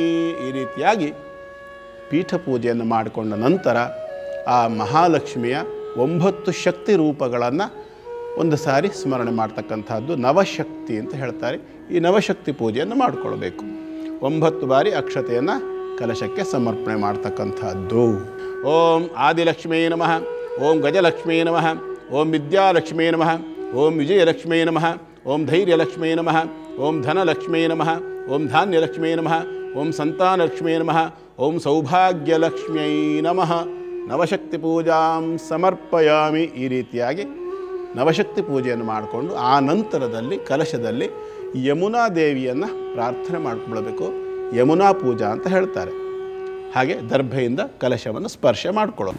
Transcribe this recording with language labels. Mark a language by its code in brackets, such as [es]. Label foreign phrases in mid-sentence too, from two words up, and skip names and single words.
[kn] ಈ ರೀತಿಯಾಗಿ ಪೀಠ ಪೂಜೆಯನ್ನು ಮಾಡಿಕೊಂಡ ನಂತರ ಆ ಮಹಾಲಕ್ಷ್ಮಿಯ 9 ಶಕ್ತಿ ರೂಪಗಳನ್ನು ಒಂದು ಸಾರಿ ಸ್ಮರಣೆ ಮಾಡ್ತಕ್ಕಂಥದ್ದು ನವಶಕ್ತಿ ಅಂತ ಹೇಳ್ತಾರೆ. ಈ ನವಶಕ್ತಿ ಪೂಜೆಯನ್ನು ಮಾಡಿಕೊಳ್ಬೇಕು. 9 ಬಾರಿ ಅಕ್ಷತೆಯನ್ನು ಕಲಶಕ್ಕೆ ಸಮರ್ಪಣೆ ಮಾಡ್ತಕ್ಕಂಥದ್ದು. [sa] ಓಂ ಆದಿಲಕ್ಷ್ಮೀ ನಮಃ, ಓಂ ಗಜಲಕ್ಷ್ಮೀ ನಮಃ, ಓಂ ವಿದ್ಯಾಲಕ್ಷ್ಮೀ ನಮಃ, ಓಂ ವಿಜಯಲಕ್ಷ್ಮೀ ನಮಃ, ಓಂ ಧೈರ್ಯಲಕ್ಷ್ಮೀ ನಮಃ, ಓಂ ಧನಲಕ್ಷ್ಮೀ ನಮಃ, ಓಂ ಧಾನ್ಯಲಕ್ಷ್ಮೀ ನಮಃ, ಓಂ ಸಂತಾನಲಕ್ಷ್ಮೀ ನಮಃ, ಓಂ ಸೌಭಾಗ್ಯಲಕ್ಷ್ಮ್ಯೈ ನಮಃ. ನವಶಕ್ತಿ ಪೂಜಾಂ ಸಮರ್ಪಯಾಮಿ. [kn] ಈ ರೀತಿಯಾಗಿ ನವಶಕ್ತಿ ಪೂಜೆಯನ್ನು ಮಾಡಿಕೊಂಡು ಆ ನಂತರದಲ್ಲಿ ಕಲಶದಲ್ಲಿ ಯಮುನಾ ದೇವಿಯನ್ನು ಪ್ರಾರ್ಥನೆ ಮಾಡಿಕೊಳ್ಬೇಕು. ಯಮುನಾ ಪೂಜಾ ಅಂತ ಹೇಳ್ತಾರೆ. ಹಾಗೆ ದರ್ಭೆಯಿಂದ ಕಲಶವನ್ನು ಸ್ಪರ್ಶ ಮಾಡಿಕೊಳ್ಳೋದು.